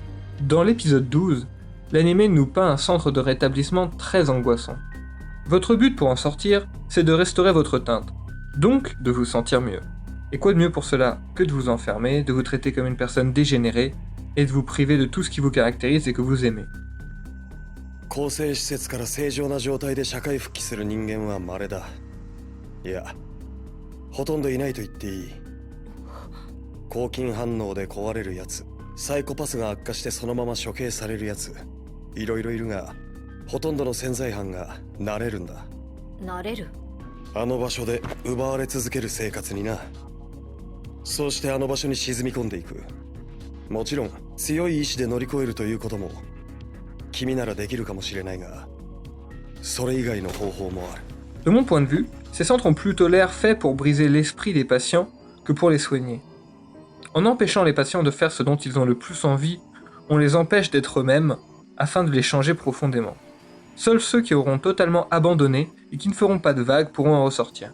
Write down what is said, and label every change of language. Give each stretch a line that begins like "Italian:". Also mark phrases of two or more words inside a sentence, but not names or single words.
French: Dans l'épisode 12, l'anime nous peint un centre de rétablissement très angoissant. Votre but pour en sortir, c'est de restaurer votre teinte, donc de vous sentir mieux. Et quoi de mieux pour cela que de vous enfermer, de vous traiter comme une personne dégénérée, et de vous priver de tout ce qui vous caractérise et que vous aimez.
Japanese: 更生施設から正常な状態で社会復帰する人間は稀だ。いや、ほとんどいないと言っていい。抗菌反応で壊れるやつ、サイコパスが悪化してそのまま処刑されるやつ、いろいろいるが、ほとんどの潜在犯が慣れるんだ。慣れる？あの場所で奪われ続ける生活にな。そうしてあの場所に沈み込んでいく。もちろん強い意志で乗り越えるということも君ならできるかもしれないが、それ以外の方法もある。
French: De mon point de vue, ces centres ont plutôt l'air faits pour briser l'esprit des patients que pour les soigner. En empêchant les patients de faire ce dont ils ont le plus envie, on les empêche d'être eux-mêmes afin de les changer profondément. Seuls ceux qui auront totalement abandonné et qui ne feront pas de vagues pourront en ressortir.